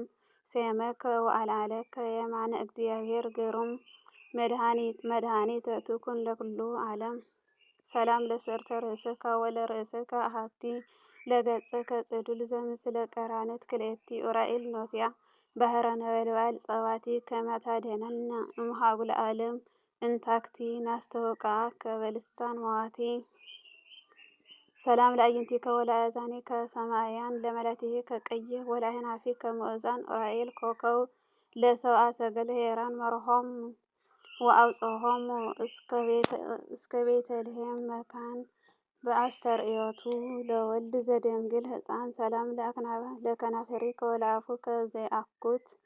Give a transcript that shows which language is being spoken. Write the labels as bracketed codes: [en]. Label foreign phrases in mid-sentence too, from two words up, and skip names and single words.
[gez] ሰየመከ ወአልዓለከ የማነ እግዚአብሔር ግሩም መድኃኒተ ትኩን ለኩሉ ዓለም ሰላም ለስዕርተ ርእስከ ወለርእስከ አሐቲ ለገጽከ ጽዱል ዘምስለ ቀራንት ክልኤቲ ዑራኤል ኖትያ ባህረ ነበልባል ጸባቲ ከመ ታድኅነነ እምሃጉለ ዓለም እንታክቲ ናስተውቅዓከ በልሳን መዋቲ ሰላም ለአዕይንቲከ ወለአእዛኒከ ሰማያን ለመላትሂከ ቀይሕ ወለአዕናፊከ ምዑዛን ዑራኤል ኮከብ ለሰብአ ሰገል ሄራን መርሖሙ ወአውጽሖሙ እስከ ቤተልሔም መካን በአስተርእዮቱ ለወልድ ዘደንግል ሕፃን ሰላም ለከናፍሪከ ወለአፉከ ዘይአኩት